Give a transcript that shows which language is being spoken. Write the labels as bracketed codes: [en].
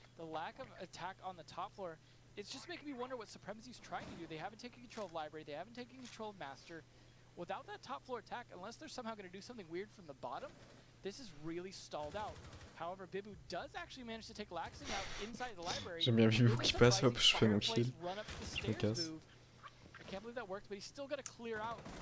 [en] The lack of attack on the top floor, it's just making me wonder what Supremacy's trying to do. They haven't taken control of Library, they haven't taken control of Master. Without that top floor attack, unless they're somehow going to do something weird from the bottom, this is really stalled out. However, Bibu does actually manage to take Laxing out inside the Library. [fr] J'aime bien Bibu qui passe, hop, je fais mon kill. Je me casse. [en] I can't believe that worked, but he's still got to clear out.